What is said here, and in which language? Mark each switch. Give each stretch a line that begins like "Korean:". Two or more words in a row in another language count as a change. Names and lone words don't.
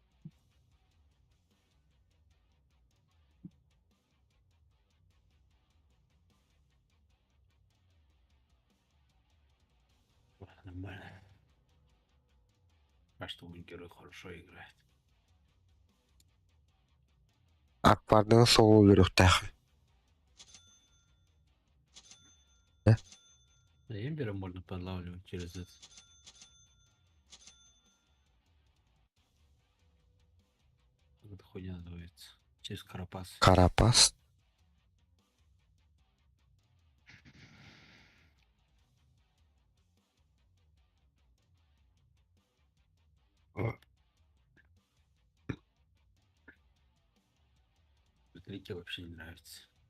Russian: Нормально. А что мой герой хорошо играет.
Kazakh: Аквардың солу керек тахы.
Russian: Да, Эмбера можно подлавливать через это. Как эта хуйня называется? Через карапас. Карапас. Лике вообще не нравится.